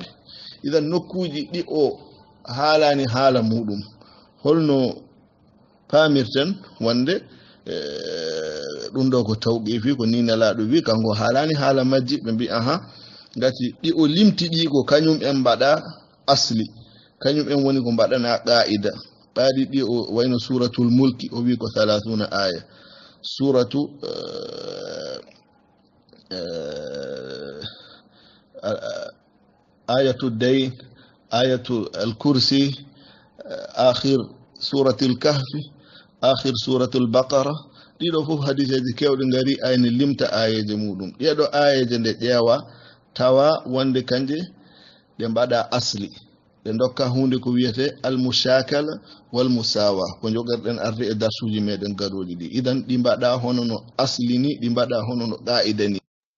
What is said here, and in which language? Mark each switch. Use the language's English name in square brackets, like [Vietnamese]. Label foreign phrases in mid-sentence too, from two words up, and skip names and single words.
[Fula] idan nokkuji ɗi o haalani haala muɗum, holno pamirten wonde ɗum ɗo ko tawqifi, ko ni nelaɗo wi, kanko haalani haala majji. ɓe mbi aha, gati ɗi o limti ɗi ko kañum en mbaɗa asli, kañum en woni ko mbaɗana qa'ida. ɓaɗi ɗi o wayno [Arabic] سورة الملك [Fula] o wi ko 30 aya, [Arabic] سورة آية الدين، آية الكرسي، آخر سورة الكهف، آخر سورة البقرة. [Fula] ɗiɗo fof hadiseji kewɗe ngari ayne limta ayeje muɗum. ɗeɗo ayeje nde ƴeewa tawa wonde kanje ɗe mbaɗa asli, ɗe dokka hunde ko wiyete [Arabic] المشاكلة والمساواة, [Fula] ko jogorɗen arde e darsuji meɗen garoɗi ɗi. idan ɗi mbaɗa hono no asli ni, ɗi mbaɗa hono no qa'ida ni.